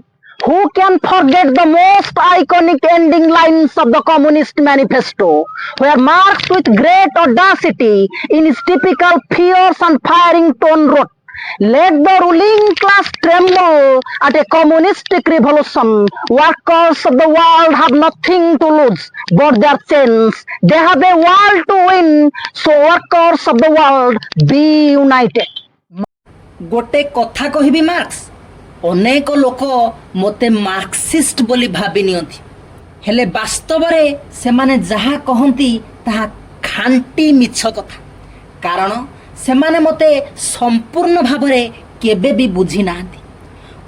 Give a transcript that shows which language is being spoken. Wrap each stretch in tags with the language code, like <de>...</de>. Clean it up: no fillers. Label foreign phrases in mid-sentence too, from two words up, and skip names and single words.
<en>Who can forget the most iconic ending lines of the Communist Manifesto, where Marx, with great audacity, in his typical fierce and firing tone, wrote, "Let the ruling class tremble at a communistic revolution. Workers of the world have nothing to lose but their chains. They have a world to win. So workers of the world, be united."</en> <or>ଗୋଟେ କଥା କହିବି ମାର୍କ୍ସ, ଅନେକ ଲୋକ ମତେ ମାର୍କ୍ସିଷ୍ଟ ବୋଲି ଭାବି ନିଅନ୍ତି, ହେଲେ ବାସ୍ତବ ରେ ସେମାନେ ଯାହା କହନ୍ତି ତାହା ଖାଣ୍ଟି ମିଛ କଥା। କାରଣ ସେମାନେ ମତେ ସମ୍ପୂର୍ଣ୍ଣ ଭାବରେ କେବେ ବି ବୁଝି ନାହାନ୍ତି।</or>